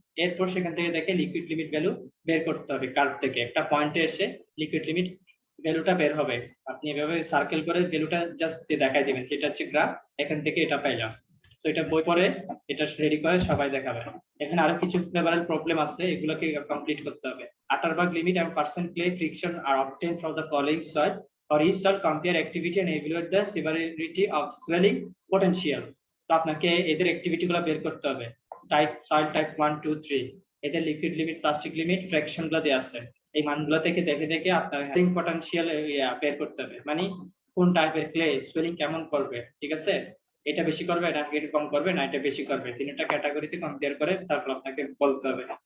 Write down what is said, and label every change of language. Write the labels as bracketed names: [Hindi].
[Bangla] এরপর সেখান থেকে দেখে লিকুইড লিমিট ভ্যালু বের করতে হবে। কার্ভ থেকে একটা পয়েন্টে এসে লিকুইড লিমিট ভ্যালুটা বের হবে। আপনি এভাবে সার্কেল করে ভ্যালুটা জাস্ট দেখাই দিবেন, যেটা হচ্ছে গ্রাফ, এখান থেকে এটা পাইলাম। তো এটা বই পড়ে এটা রেডি করে সবাই দেখাবে। এখানে আরো কিছু ফ্লেভারাল প্রবলেম আছে, এগুলোকে কমপ্লিট করতে হবে। [English] Atterberg limit and percent clay friction are obtained from the following soil. For each soil, compare activity and evaluate the severity of swelling potential. [Bangla] তো আপনাকে এদের অ্যাক্টিভিটি গুলো বের করতে হবে। টাইপ সয়েল টাইপ 1 2 3, এদের liquid limit, plastic limit, fraction গুলো দেওয়া আছে। এই মানগুলো থেকে দেখে দেখে আপনার স্বেলিং পটেনশিয়াল বের করতে হবে, মানে কোন টাইপের ক্লে স্বেলিং কেমন করবে, ঠিক আছে, এটা বেশি করবে না এটা কম করবে না এটা বেশি করবে, তিনটা ক্যাটাগরিতে কম্পেয়ার করে তারপর আপনাকে বলতে হবে।